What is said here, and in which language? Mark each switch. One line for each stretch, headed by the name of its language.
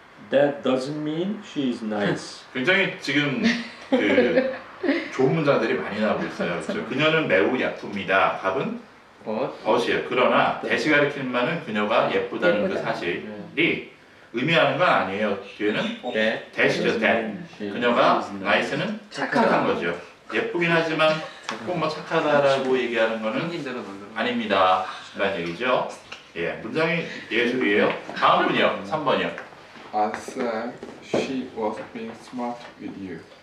English: That doesn't mean she's nice.
Korean: 굉장히 지금 그 좋은 문장들이 많이 나오고 있어요. 그렇죠? 그녀는 매우 예쁩니다. 답은 벗이에요. 그러나 대시 가리키는 말은 그녀가 예쁘다는 그 사실이 의미하는 건 아니에요. 뒤에는 대시죠. 대. 그녀가 nice는 착한 거죠. 예쁘긴 하지만 꼭 뭐 착하다라고 얘기하는 거는 아닙니다. 라는 얘기죠. 예, 문장이 예술이에요. 다음 분이요. 3번이요.
English: I said she was being smart with you.